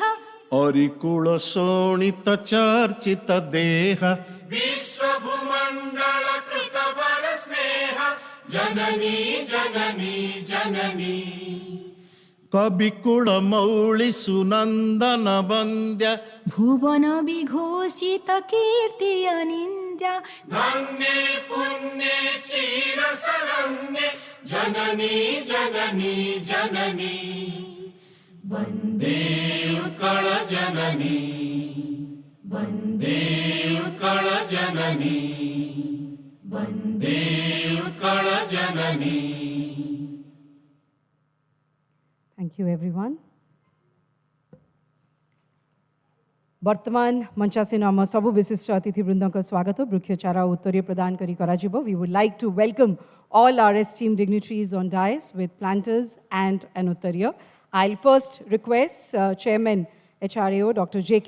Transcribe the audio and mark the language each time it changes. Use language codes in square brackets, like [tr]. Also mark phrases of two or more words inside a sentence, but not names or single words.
[or] ଅରିକୁଳ ଶୋଣିତ ଚର୍ଚ୍ଚିତ ଦେହ ବିଶ୍ୱ ଭୂମଣ୍ଡଳ କୃତ ବର ସ୍ନେହ ଜନନୀ ଜନନୀ ଜନନୀ କବିକୁଳ ମୌଳି ସୁନନ୍ଦନ ବନ୍ଦ୍ୟ ଭୁବନ ବିଘୋଷିତ କୀର୍ତ୍ତି ଅନିନ୍ଦ୍ୟ ଧନ୍ୟେ ପୁଣ୍ୟେ ଚିର ଶରଣ୍ୟେ ଜନନୀ ଜନନୀ ଜନନୀ ବନ୍ଦେ ଉତ୍କଳ ଜନନୀ ବନ୍ଦେ ଉତ୍କଳ ଜନନୀ ବନ୍ଦେ ଉତ୍କଳ ଜନନୀ. [en] Thank you, everyone. [or] ବର୍ତ୍ତମାନ ମଞ୍ଚାସୀନ ଆମ ସବୁ ବିଶିଷ୍ଟ ଅତିଥିବୃନ୍ଦ ସ୍ୱାଗତ ବୃକ୍ଷଚାରା ଉତ୍ତରୀୟ ପ୍ରଦାନ କରି କରାଯିବ. [en] We would like to welcome all our esteemed dignitaries on dais with planters and an uttariya. I'll first request Chairman HRAO Dr. J.K.